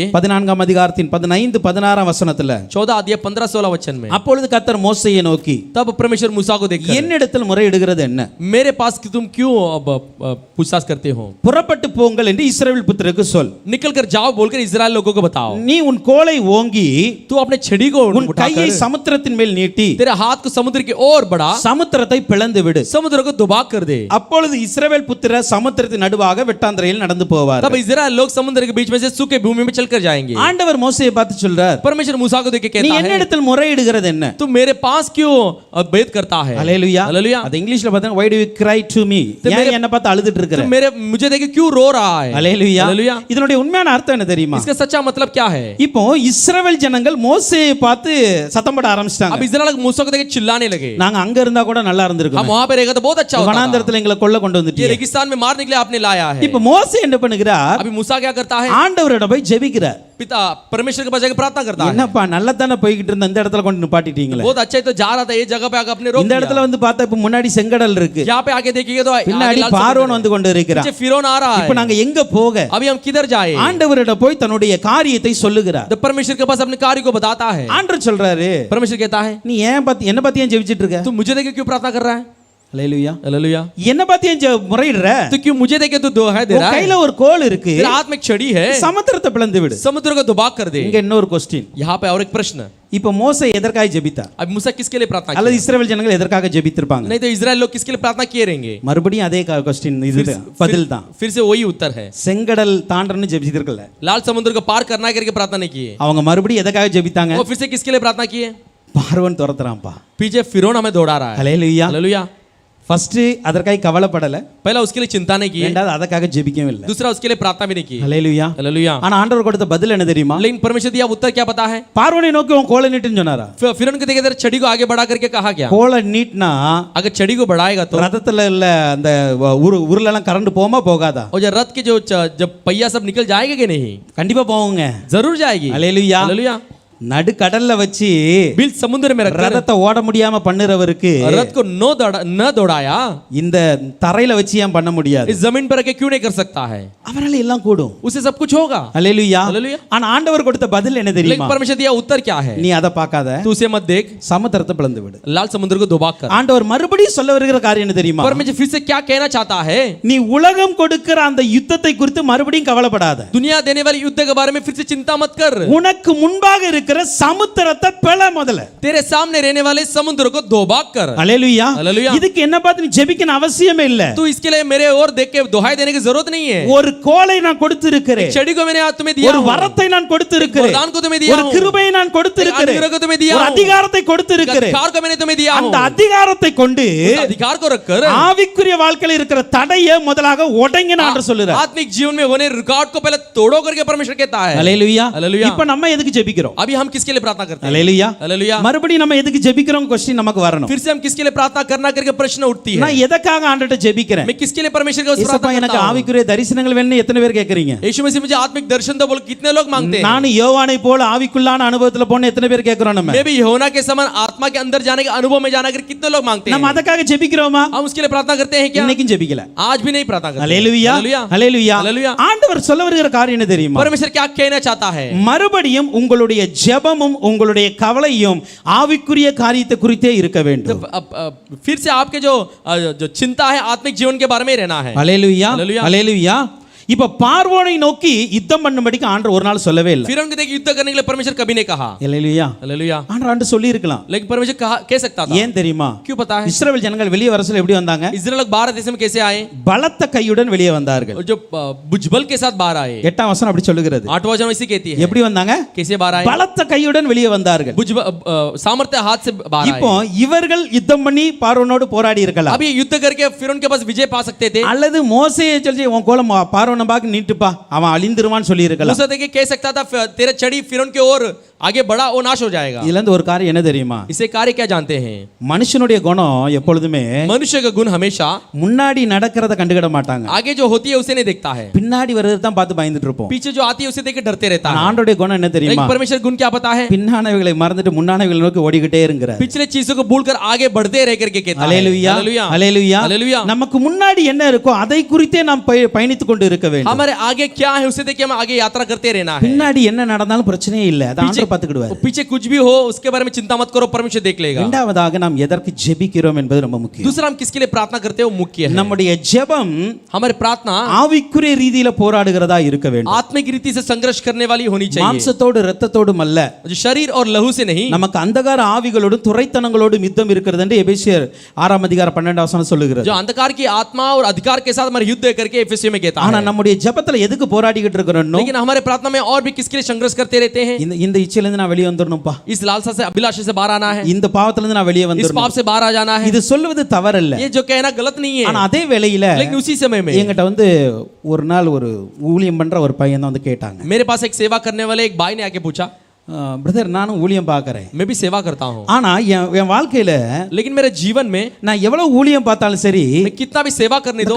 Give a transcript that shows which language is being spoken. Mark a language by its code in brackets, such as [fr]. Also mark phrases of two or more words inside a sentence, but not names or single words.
[ta] 14ஆம் அதிகாரத்தின் 15 16ஆம் வசனத்துல [hi] 14 अध्याय 15-16 वचन में, [ta] அப்பொழுது கர்த்தர் மோசேயை நோக்கி, [hi] तब परमेश्वर मूसा को देखकर, [ta] என்னிடத்தில் முறையிடுகிறது என்ன? [hi] मेरे पास कि तुम क्यों अब पूछताछ करते हो? [ta] புறப்பட்டு போங்கள் என்று இஸ்ரவேல் புத்திரருக்கு சொல். [hi] निकल कर जाओ बोलकर इजराइल लोगों को बताओ. [ta] நீ உன் கோலை ஓங்கி [hi] तू अपने छड़ी को [ta] உன் கையை [hi] उठाकर [ta] சமுத்திரத்தின் மேல் நீட்டி [hi] तेरे हाथ को समुद्र की ओर बढ़ा, [ta] சமுத்திரத்தை பிளந்து விடு. [hi] समुद्र को दुबा कर दे. [ta] அப்பொழுது இஸ்ரவேல் புத்திரர் சமுத்திரத்தின் நடுவாக வெட்டாந்தரையில் நடந்து போவார். [hi] तब इजराइल लोग समुद्र के बीच में से सूखे भूमि में चलकर जाएंगे. [ta] ஆண்டவர் மோசேயை பார்த்து சொல்றார், [hi] परमेश्वर मूसा को देख के [ta] நீ [hi] कहता है, [ta] என்னிடத்தில் முறையிடுகிறது என்ன? [hi] तू मेरे पास क्यों भेद करता है? [ta] அல்லேலூயா. [hi] हालेलुया. [ta] அது இங்கிலீஷ்ல பார்த்தா [en] why do you cry to me? [ta] ஏன் என்ன பார்த்து அழுதுட்டு இருக்கற? [hi] तू मेरे मुझे देख के क्यों रो रहा है? [ta] அல்லேலூயா. [hi] हालेलुया. [ta] இதனுடைய உண்மையான அர்த்தம் என்ன தெரியுமா? [hi] इसका सच्चा मतलब क्या है? [ta] இப்போ இஸ்ரவேல் ஜனங்கள் மோசேயை பார்த்து சத்தம் போட [hi] अब [ta] ஆரம்பிச்சிட்டாங்க. [hi] इजराइल मूसा को देख के चिल्लाने लगे, [ta] நாங்க அங்க இருந்தா கூட நல்லா [hi] हम [ta] இருந்திருக்கும். [hi] वहां पे रहेगा तो बहुत अच्छा होता. [ta] வனாந்தரத்துல எங்களை கொல்ல கொண்டு [hi] ये [ta] வந்துட்டீங்க. [hi] रेगिस्तान में मारने के लिए आपने लाया है. [ta] இப்போ மோசே என்ன பண்ணுகிறார்? [hi] अभी मूसा क्या करता है? [ta] ஆண்டவரிடம் போய் ஜெபிக்கிறார். [hi] पिता परमेश्वर के पास जाकर प्रार्थना करता है. [ta] என்னப்பா நல்லா தானே போய்கிட்டு இருந்த இந்த இடத்துல கொண்டு நிப்பாட்டிட்டீங்களே. [hi] बहुत अच्छा ही तो जा रहा था, ये जगह पे आकर अपने रोक [ta] இந்த இடத்துல வந்து பார்த்தா இப்ப முன்னாடி செங்கடல் இருக்கு. [hi] यहाँ पे आके देखिएगा तो [ta] பின்னாடி பார்வோன் வந்து கொண்டு இருக்கிறான். [hi] पीछे फिरौन आ रहा [ta] இப்போ [hi] है. [ta] நாங்க எங்க போக? [hi] अभी हम किधर जाए? [ta] ஆண்டவரிடம் போய் தன்னுடைய காரியத்தை சொல்லுகிறார். [hi] तो परमेश्वर के पास अपने कार्य को बताता है. [ta] ஆண்டவர் சொல்றாரு, [hi] परमेश्वर कहता है, [ta] நீ ஏன் பார்த்து என்ன பார்த்து ஏன் ஜெபிச்சிட்டு இருக்க? [hi] तू मुझे देख के क्यों प्रार्थना कर रहा है? [ta] அல்லேலூயா. [hi] हालेलुया. [ta] என்ன பார்த்து ஏன் முறையிடுற? [hi] तो क्यों मुझे देख के तू दुहाई दे [ta] உன் [hi] रहा है? [ta] கையில ஒரு கோல் இருக்கு, [hi] तेरे हाथ में एक छड़ी है, [ta] சமுத்திரத்தை பிளந்து விடு. [hi] समुद्र को दुबा कर दे. [ta] இங்க இன்னொரு क्वेश्चन. [hi] यहाँ पे और एक प्रश्न, [ta] இப்போ மோசே எதற்காக ஜெபித்தார்? [hi] अब मूसा किसके लिए प्रार्थना [ta] அல்லது [hi] किया? [ta] இஸ்ரவேல் ஜனங்கள் எதற்காக ஜெபித்திருப்பாங்க? [hi] नहीं तो इजराइल लोग किसके लिए प्रार्थना किए रहेंगे? [ta] மறுபடியும் அதே क्वेश्चन, இது பதில் தான். [hi] फिर से वही उत्तर है. [ta] செங்கடல் தாண்டறன்னு ஜெபிச்சிருக்கல. [hi] लाल समुद्र को पार करना करके प्रार्थना नहीं किए. [ta] அவங்க மறுபடியும் எதற்காக ஜெபித்தாங்க? [hi] वो फिर से किसके लिए प्रार्थना किए? [ta] பார்வோன் துரத்துறான்ப்பா. [hi] पीछे फिरौन हमें दौड़ा रहा है. [ta] ஹல்லேலூயா. [hi] हालेलुया. [ta] ஃபர்ஸ்ட் அதற்காக கவலைப்படல, [hi] पहला उसके लिए चिंता नहीं की, [ta] ரெண்டாவது அதற்காக ஜெபிக்கவும் இல்ல. [hi] दूसरा उसके लिए प्रार्थना भी नहीं की. [ta] ஹல்லேலூயா. [hi] हालेलुया. [ta] ஆனா ஆண்டவர் கொடுத்த பதில் என்ன தெரியுமா? [hi] लेकिन परमेश्वर दिया उत्तर क्या पता है? [ta] பார்வோனை நோக்கி உன் கோலை நீட்டுன்னு சொன்னாரா? [hi] फिरौन को देखे छड़ी को आगे बढ़ा करके कहा क्या? [ta] கோலை நீட்னா [hi] अगर छड़ी को बढ़ाएगा तो [ta] ரதத்துல இல்ல அந்த உருளெல்லாம் கரண்ட் போமா போகாதா? [hi] और जो रथ के जब पहिया सब निकल जाएगा कि नहीं? [ta] கண்டிப்பா போகுங்க. [hi] जरूर जाएगी. [ta] ஹல்லேலூயா. [hi] हालेलुया. [ta] நடுக்கடல்ல வச்சு [hi] बीच समुद्र में रखकर [ta] ரதத்தை ஓட முடியாம பண்ணுறவருக்கு [hi] रथ को न दौड़ाया, [ta] இந்த தரையில வச்சு ஏன் பண்ண முடியாது? [hi] इस जमीन पर रख के क्यों नहीं कर सकता है? [ta] அவரால எல்லாம் கூடும். [hi] उसे सब कुछ होगा. [ta] அல்லேலூயா. [hi] हालेलुया. [ta] ஆனா ஆண்டவர் கொடுத்த பதில் என்ன [hi] लेकिन [ta] தெரியுமா? [hi] परमेश्वर दिया उत्तर क्या है? [ta] நீ அதை பார்க்காத, [hi] तू उसे मत देख, [ta] சமுத்திரத்தை பிளந்து விடு. [hi] लाल समुद्र को दुबाक कर. [ta] ஆண்டவர் மறுபடியும் சொல்ல வருகிற காரியம் என்ன தெரியுமா? [hi] परमेश्वर फिर से क्या कहना चाहता है? [ta] நீ உலகம் கொடுக்கிற அந்த யுத்தத்தை குறித்து மறுபடியும் கவலைப்படாத. [hi] दुनिया देने वाली युद्ध के बारे में फिर से चिंता मत कर. [ta] உனக்கு முன்பாக இருக்கிற சமுத்திரத்தை பிள முதல்ல. [hi] तेरे सामने रहने वाले समुद्र को दुबाक कर. [ta] அல்லேலூயா. [hi] हालेलुया. [ta] இதுக்கு என்ன பார்த்து நீ ஜெபிக்கணும் அவசியமே இல்ல. [hi] तू इसके लिए मेरे ओर देख के दुहाई देने की जरूरत नहीं है. [ta] ஒரு கோலை நான் கொடுத்திருக்கிறேன். [hi] छड़ी को मैंने आज तुम्हें दिया [ta] ஒரு [hi] हूं. [ta] வரத்தை நான் கொடுத்திருக்கிறேன். [hi] वरदान को तुम्हें दिया [ta] ஒரு [hi] हूं. [ta] கிருபையை நான் கொடுத்திருக்கிறேன். [hi] अनुग्रह को तुम्हें दिया [ta] ஒரு [hi] हूं. [ta] அதிகாரத்தை கொடுத்திருக்கிறேன். [hi] अधिकार को मैंने तुम्हें दिया हूं. [ta] அந்த அதிகாரத்தை கொண்டு [hi] उस अधिकार को रखकर [ta] ஆவிக்குரிய வாழ்க்கையில் இருக்கிற தடையை முதலாக உடைங்கன்னு ஆண்டவர் சொல்றார். [hi] आत्मिक जीवन में होने रिकॉर्ड को पहले तोड़ो करके परमेश्वर कहता है. [ta] அல்லேலூயா. [hi] हालेलुया. [ta] இப்போ நம்ம எதுக்கு ஜெபிக்கிறோம்? [hi] अभी हम किसके लिए प्रार्थना करते हैं? [ta] அல்லேலூயா. [hi] हालेलुया. [ta] மறுபடியும் நம்ம எதுக்கு ஜெபிக்கிறோம் क्वेश्चन நமக்கு வரணும். [hi] फिर से हम किसके लिए प्रार्थना करना करके प्रश्न उठती है. [ta] நான் எதற்காக ஆண்டவர்ட்ட ஜெபிக்கிறேன்? [hi] मैं किसके लिए परमेश्वर का [ta] இயேசுப்பா [hi] प्रार्थना [ta] எனக்கு [hi] करता हूं? [ta] ஆவிக்குரிய தரிசனங்கள் வேணும்னு எத்தனை பேர் கேக்குறீங்க? [hi] यीशु मसीह मुझे आत्मिक दर्शन दो बोल कितने लोग मांगते हैं? [ta] நான் யோவானை போல ஆவிக்குள்ளான அனுபவத்துல போன எத்தனை பேர் கேக்குறோம் நம்ம? [hi] मैं भी यूहन्ना के समान आत्मा के अंदर जाने के अनुभव में जाना कर कितने लोग मांगते [ta] நம்ம [hi] हैं? [ta] அதற்காக ஜெபிக்கிறோமா? [hi] हम उसके लिए प्रार्थना करते हैं क्या? [ta] இன்னைக்கும் ஜெபிக்கல. [hi] आज भी नहीं प्रार्थना करते. [ta] அல்லேலூயா. [hi] हालेलुया. [ta] அல்லேலூயா. [hi] हालेलुया. [ta] ஆண்டவர் சொல்ல வருகிற காரியம் என்ன தெரியுமா? [hi] परमेश्वर क्या कहना चाहता है? [ta] மறுபடியும் உங்களுடைய ஜெபமும் உங்களுடைய கவலையும் ஆவிக்குரிய காரியத்தை குறித்தே இருக்க வேண்டும். [hi] फिर से आपके जो चिंता है आत्मिक जीवन के बारे में रहना है. [ta] அல்லேலூயா. அல்லேலூயா. அல்லேலூயா. இப்ப பார்வோனை நோக்கி யுத்தம் பண்ணும்படிக்கு ஆண்டவர் ஒரு நாள் சொல்லவே இல்லை. [hi] फिरौन को देख युद्ध करने के लिए परमेश्वर कभी नहीं कहा. [ta] அல்லேலூயா. [hi] हालेलुया. [ta] ஆண்டவர் சொல்லி இருக்கலாம். [hi] लेकिन परमेश्वर कह सकता था. [ta] ஏன் தெரியுமா? [hi] क्यों पता है? [ta] இஸ்ரவேல் ஜனங்கள் வெளியே வர சொல்ல எப்படி வந்தாங்க? [hi] इस्राएल लोग बाहर देश में कैसे आए? [ta] பலத்த கையுடன் வெளியே வந்தார்கள். [hi] और जो भुजबल के साथ बाहर आए. [ta] 8ஆம் வசனம் அப்படி சொல்லுகிறது. [hi] 8वां वचन इसी कहती है. [ta] எப்படி வந்தாங்க? [hi] कैसे बाहर आए? [ta] பலத்த கையுடன் வெளியே வந்தார்கள். [hi] सामर्थ्य हाथ से बाहर आए. [ta] இப்போ இவர்கள் யுத்தம் பண்ணி பார்வோனோடு போராடி இருக்கலாம். [hi] अभी युद्ध करके फिरौन के पास विजय पा सकते थे. [ta] அல்லது மோசேயை சொல்லி உன் கோலம் பார்வோனை பார்க்க நீட்டுப்பா அவன் அழிந்துருவான்னு சொல்லி இருக்கலாம். [hi] मूसा देखिए कह सकता था तेरा छड़ी फिरौन के ओर आगे बढ़ा वो नाश हो जाएगा. [ta] இதுல இருந்து ஒரு காரியம் என்ன தெரியுமா? [hi] इसे कार्य क्या जानते हैं? [ta] மனுஷனுடைய குணம் எப்பொழுதுமே [hi] मनुष्य का गुण हमेशा [ta] முன்னாடி நடக்கிறத கண்டுக்கிட மாட்டாங்க. [hi] आगे जो होती है उसे नहीं देखता है. [ta] பின்னாடி வர்றதை தான் பார்த்து பயந்துட்டு இருப்போம். [hi] पीछे जो आती है उसे देख के डरते रहता है. [ta] ஆண்டவருடைய குணம் என்ன தெரியுமா? [hi] लेकिन परमेश्वर गुण क्या पता है? [ta] பின்னானவைகளை மறந்துட்டு முன்னானவைகளை நோக்கி ஓடிக்கிட்டே இருக்கிறார். [hi] पिछले चीजों को भूलकर आगे बढ़ते रह करके कहता है. [ta] அல்லேலூயா. [hi] हालेलुया. [ta] அல்லேலூயா. [hi] हालेलुया. [ta] நமக்கு முன்னாடி என்ன இருக்கோ அதை குறித்தே நாம் பயணித்துக் கொண்டு இருக்க வேண்டும். [hi] हमारे आगे क्या है उसे देख के हम आगे यात्रा करते रहना है. [ta] பின்னாடி என்ன நடந்தாலும் பிரச்சனையே இல்ல. அதை ஆண்டவர் பார்த்துக்கிடுவார். [hi] पीछे कुछ भी हो उसके बारे में चिंता मत करो परमेश्वर देख लेगा. [ta] இரண்டாவதாக நாம் எதற்கு ஜெபிக்கிறோம் என்பது ரொம்ப முக்கியம். [hi] दूसरा हम किसके लिए प्रार्थना करते हैं वो मुख्य है. [ta] நம்முடைய ஜெபம் [hi] हमारी प्रार्थना [ta] ஆவிக்குரிய ரீதியில போராடுகிறதா இருக்க வேண்டும். [hi] आत्मिक रीति से संघर्ष करने वाली होनी चाहिए. [ta] மாம்சத்தோடு இரத்தத்தோடும் அல்ல. [hi] जो शरीर और लहू से नहीं. [ta] நமக்கு அந்தகார ஆவிகளோடு துரைத்தனங்களோடு யுத்தம் இருக்கிறது என்று எபேசியர் 6ஆம் அதிகாரம் 12ஆம் வசனம் சொல்லுகிறது. [hi] जो अंधकार की आत्मा और अधिकार के साथ हमारे युद्ध करके एफएससी में कहता है. [ta] ஆனா நம்முடைய ஜெபத்துல எதுக்கு போராடிக்கிட்டு இருக்கிறோம்? [hi] लेकिन हमारे प्रार्थना में और भी किसके लिए संघर्ष करते रहते हैं? [ta] இந்த இச்சையில இருந்து நான் வெளியே வந்துறணும்பா. [hi] इस लालसा से अभिलाषा से बाहर आना है. [ta] இந்த பாவத்துல இருந்து நான் வெளியே [hi] इस [ta] வந்துறணும். [hi] पाप से बाहर आ जाना है. [ta] இது சொல்வது தவறல்ல. [hi] ये जो कहना गलत नहीं है. [ta] ஆனா அதே வேளையில [hi] लेकिन उसी समय में [ta] என்கிட்ட வந்து ஒரு நாள் ஒரு ஊழியம் பண்ற ஒரு பையன் தான் வந்து கேட்டாங்க. [hi] मेरे पास एक सेवा करने वाले एक भाई ने आके पूछा, [ta] பிரதர் நானும் ஊழியம் பார்க்கறேன். [hi] मैं भी सेवा करता हूं. [ta] ஆனா என் வாழ்க்கையில [hi] लेकिन मेरे जीवन में [ta] நான் எவ்வளவு ஊழியம் பார்த்தாலும் சரி [hi] मैं कितना भी सेवा करने दो